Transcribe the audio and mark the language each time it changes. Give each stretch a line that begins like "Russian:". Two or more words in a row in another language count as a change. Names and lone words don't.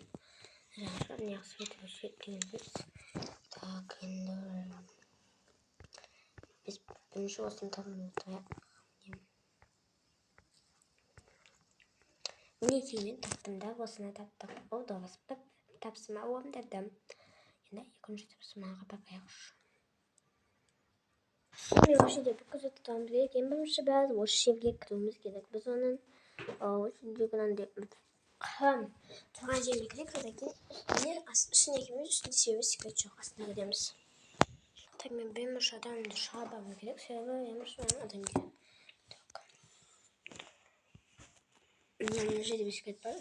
Kazakh: Жаңағы
Russian: не свет
Kazakh: деген сөз. Так, енді біз бірінші осыны табуымыз керек. Мінекей мен таптым да, осыны таптық. Ол да тапсырма орындадым. Енді екінші тапсырмаға бақайықшы.
Turkish: Şimdi bu şeyde bu kızı tutamız gerek.
Kazakh: En бірінші біз осы жерге кіруіміз керек. Біз оның тұрған жерге керек. Содан кейін үстіне кірмейміз, үстінде себебі секрет жоқ. Астына кіреміз. Так, мен бірінші адамды шығармауым керек. Себебі бірінші адам керек. Мына жерде бір секрет бар.